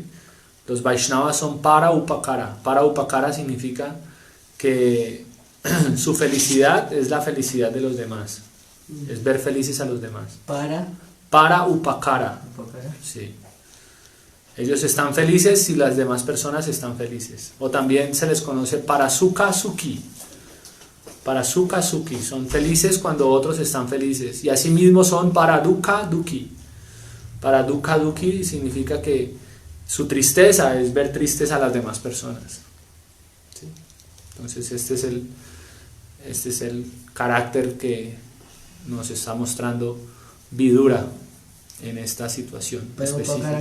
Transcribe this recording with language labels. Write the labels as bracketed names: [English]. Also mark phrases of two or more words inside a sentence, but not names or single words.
[Spanish] Los Vaishnavas son [Sanskrit] para upakara. Para upakara [Spanish] significa que su felicidad es la felicidad de los demás. Es ver felices a los demás. [Sanskrit] Para upakara. [Spanish] Sí. Ellos están felices si las demás personas están felices. O también se les conoce [Sanskrit] para sukha sukhi. Para sukha sukhi. [Spanish] Son felices cuando otros están felices. Y asimismo son [Sanskrit] para dukkha dukhi. Para dukkha dukhi [Spanish] significa que su tristeza es ver tristes a las demás personas. ¿Sí? Entonces este es el carácter que nos está mostrando Vidura en esta situación específica.